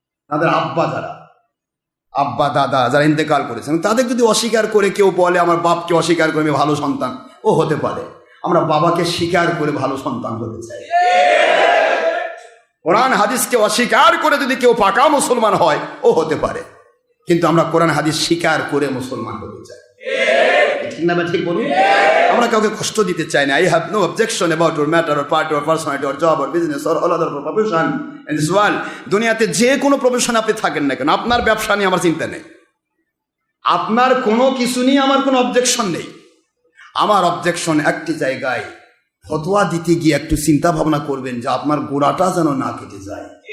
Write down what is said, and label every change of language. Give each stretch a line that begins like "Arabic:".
Bangla: তাদের আব্বা, যারা আব্বা দাদা যারা ইন্তেকাল করেছেন, তাদের যদি অস্বীকার করে কেউ বলে আমার বাপকে অস্বীকার করে আমি ভালো সন্তান, ও হতে পারে। আমরা বাবাকে স্বীকার করে ভালো সন্তান হতে চাই। কোরআন হাদিসকে অস্বীকার করে যদি কেউ পাকা মুসলমান হয়, ও হতে পারে, কিন্তু আমরা কোরআন হাদিস স্বীকার করে মুসলমান হতে চাই। ঠিক না? ঠিক বলুন। আমরা কাউকে কষ্ট দিতে চাই না।
English: I have no objection about your matter or part or personality or job or business or all other profession in this world.
Bangla: দুনিয়াতে যে কোনো প্রফেশন আপনি থাকেন না কেন, আপনার ব্যবসা নিয়ে আমার চিন্তা নেই, আপনার কোনো কিছু নিয়ে আমার কোনো অবজেকশন নেই। আমার অবজেকশন একটি জায়গায়, ফতোয়া দিতে গিয়ে একটু চিন্তা ভাবনা করবেন যে আপনার গোড়াটা যেন না কেটে যায়।